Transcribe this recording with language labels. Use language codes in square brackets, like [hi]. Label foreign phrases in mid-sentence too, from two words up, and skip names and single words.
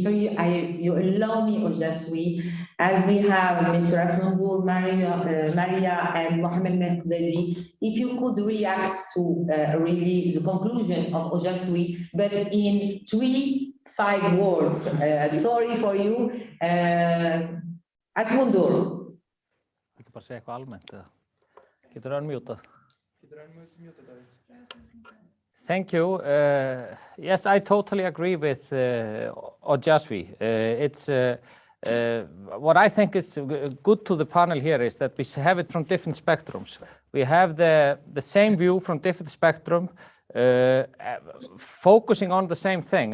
[en] If you allow me, Ojaswi, as we have Mr. Asmundur, Maria, and Mohamed Mekdadi, if you could react to really the conclusion of Ojaswi, but in 3-5 words. Sorry for you. Asmundur. [is] Ekki bara segja eitthvað almennt eða? Getur unmutað? [en] Thank you. Yes, I totally agree with Ojaswi. It's what I think is good to the panel here is that we have it from different spectrums. We have the same view from different spectrum, focusing on the same thing.